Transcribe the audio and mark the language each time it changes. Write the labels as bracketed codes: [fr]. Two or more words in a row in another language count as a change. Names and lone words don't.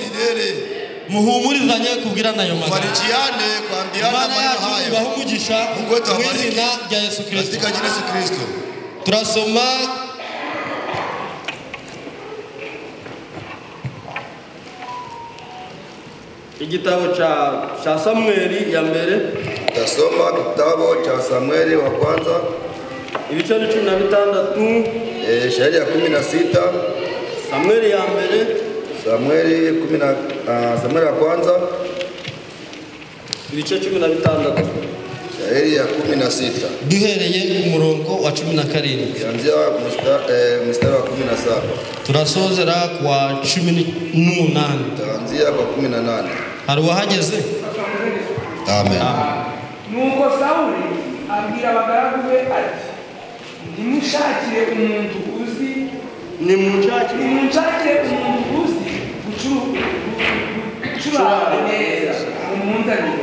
[rw] Muhumurizanye kubwirana ayo magambo. Imana yacu ibahe umugisha mu izina rya Yesu Kristo. Turasoma igitabo cha Samueli ya mbere. [sw] Tasoma kitabu cha Samueli wa kwanza, [rw] ibice 16, [sw] shairi ya 16. [rw] Samueli ya mbere, [sw] Samueli ya kwanza, [rw] ibice 16, [sw] shairi ya 16. [rw] Duhereye ku murongo wa 17, [sw] kuanzia mstari wa 17. [rw] Turasozera kwa 18. [sw] Kuanzia kwa 18. [rw] Hari wahageze? Amen. Nuko Sawuli abwira abagaragu be ati, nimushakire umuntu uzi gucuranga neza umunzanire.